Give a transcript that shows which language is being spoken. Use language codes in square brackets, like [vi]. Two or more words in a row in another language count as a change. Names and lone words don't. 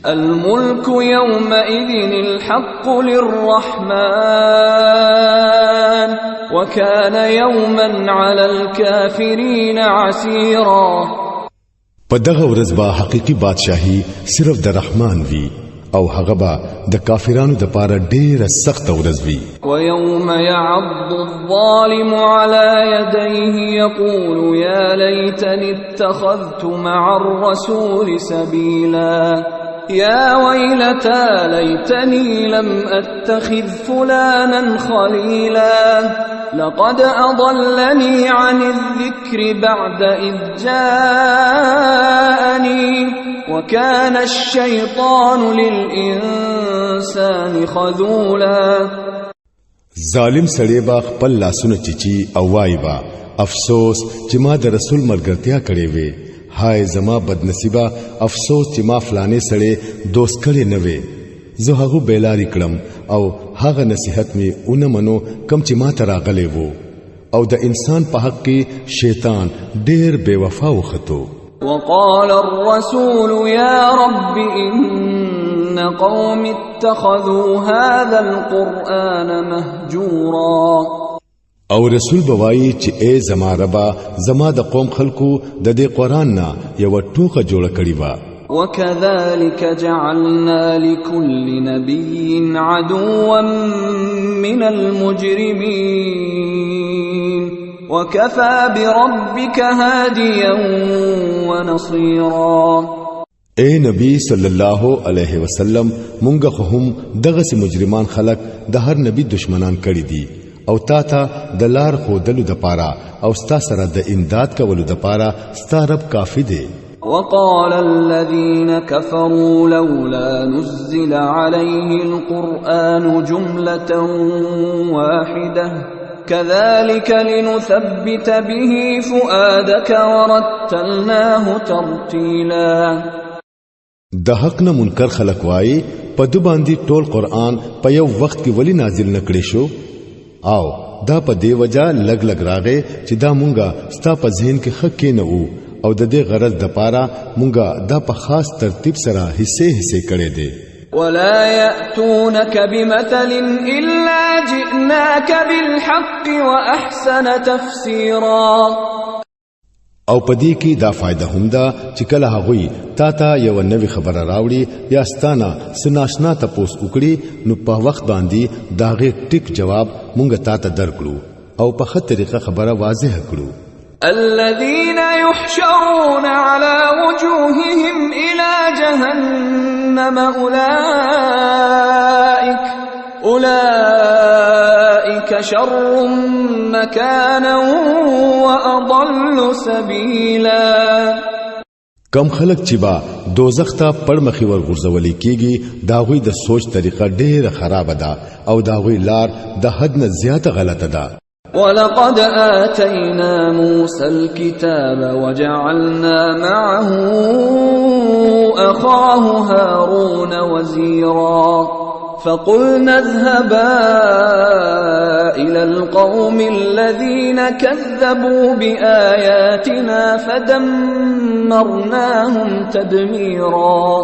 [ar] الملك يومئذ الحق للرحمن وكان يوما على الكافرين عسيرا. [ps] په دغه ورځ با حقيقي بادشاہي صرف د رحمان وي او هغه با د کافرانو د پاره ډېر سخت ورځ وي. [ar] ويوم يعض الظالم على يديه يقول يا ليتني اتخذت مع الرسول سبيلا يا ويلتى ليتني لم أتخذ فلانا خليلا لقد أضلني عن الذكر بعد إذ جاءني وكان الشيطان للإنسان خذولا. [ps] ظالم سړی با خپل لاسونه چیچی او وای با افسوس چې ما د رسول ملګرتیا کړې وې. هاي زما بدنصیبه افسوس چې ما فلانه سړی دوست کړي نه وې. زه هغه بیلاری کړم او هغه نصیحت می اون منو کم چې ما تراغلې وو او د انسان په حق کې شیطان ډېر بے وفا وختو. [ar] وقال الرسول يا رب إن قوم اتخذوا هذا القرآن مهجورا. [ps] او رسول بوایي چې اے زما ربا زما د قوم خلکو د دې قرآن نه یو ټوکه جوړ کړی و. [ar] وكذلك جعلنا لكل نبي عدوا من المجرمين وكفى بربك هاديا ونصيرا. [ps] اے نبی [ar] صلی الله علیه وسلم [ps] مونږ خو هم دغه سي مجرمان خلق د هر نبی دشمنان کړی دي او تا ته د لار خودلو د پاره او ستا سره د امداد کولو د پاره ستا رب کافی دی. [ar] وقال الذين كفروا لولا نزل عليه القرآن جملة واحدة كذلك لنثبت به فؤادك ورتلناه ترتيلا. [ps] د حق نه منکر خلق وای په د باندې ټول قرآن په یو وخت کې ولی نازل نکړي شو او دا په دی وجہ لګ لګ راغې چې دا مونږه ستا په ذهن کې حق کې نه وو او د دې غرض د پاره مونږه دا په خاص ترتیب سره حصے کړي دي. [ar] ولا يأتونك بمثل إلا جئناك بالحق وأحسن تفسيرا. [ps] او پدې کې دا فائدہ هم ده چې کله هغوی تا ته یو نوې خبره راوړي یا ستانه سناشنا تپوس وکړي نو په وخت باندې داغه ټیک جواب مونږ تا ته درکړو او په خه طریقه خبره واضح کړو. [ar] الذين يحشرون على وجوههم إلى جهنم أولئك شر مكانا وأضل سبيلا. [ps] کم خلق چې با دوزخ ته پړمخي ورغورځولې کیږي داغوی د سوچ طریقه ډېره خراب ده او داغوی لار د حد نه زیاته غلطه ده. [ar] ولقد آتينا موسى الكتاب وجعلنا معه أخاه هارون وزيرا فقلنا اذهبا إلى القوم الذين كذبوا بآياتنا فدمرناهم تدميرا.